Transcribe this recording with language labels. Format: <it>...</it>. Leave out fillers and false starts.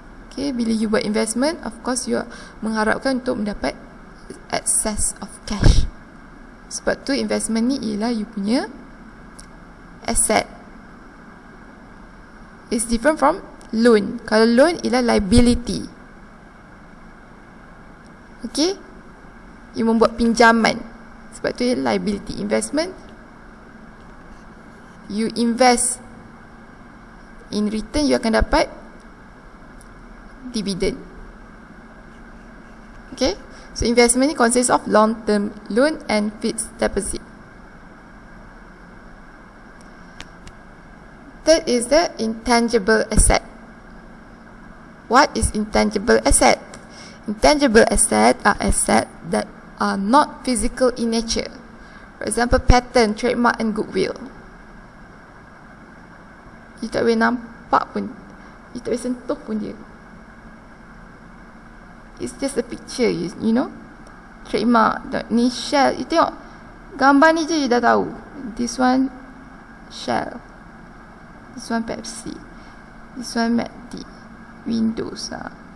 <en>Okay,</en> <ms>bila</ms> <en>you</en> <ms>buat</ms> <en>investment, of course you</en> <ms>mengharapkan untuk mendapat</ms> <en>access of cash.</en> <ms>Sebab tu investment ni ialah you punya asset.</ms> <en>It's different from loan.</en> <ms>Kalau loan ialah liability. Okay, you membuat pinjaman, sebab tu ialah liability.</ms> <en>Investment, you invest, in return you</en> <ms>akan dapat</ms> <en>dividend. Okay, so investment ni consists of long term loan and fixed deposit. Third is the intangible asset. What is intangible asset? Intangible asset are assets that are not physical in nature. For example, patent, trademark and goodwill.</en> <ms>You tak boleh nampak pun, you tak boleh sentuh pun dia.</ms> <en>It's just a picture, you know.</en> <ms>Trademark, ni Shell, you tengok gambar ni je you dah tahu.</ms> <en>This one Shell, this one Pepsi, this one McD, Windows lah.</en>